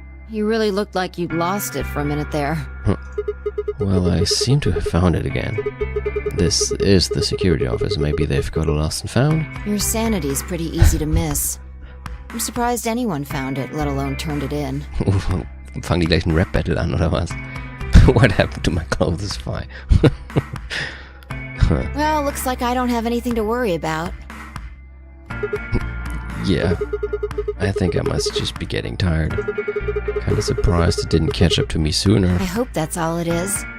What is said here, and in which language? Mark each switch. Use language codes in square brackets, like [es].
[en] You really looked like you'd lost it for a minute there. Well, I seem to have found it again. This is the security office. Maybe they've got a lost and found. Your sanity's pretty easy to miss. I'm surprised anyone found it, let alone turned it in. [de] Fangen die gleich ein Rap-Battle an, oder was? [en] What happened to my clothes fine? Well, looks like I don't have anything to worry about. Yeah, I think I must just be getting tired. Kinda surprised it didn't catch up to me sooner. I hope that's all it is.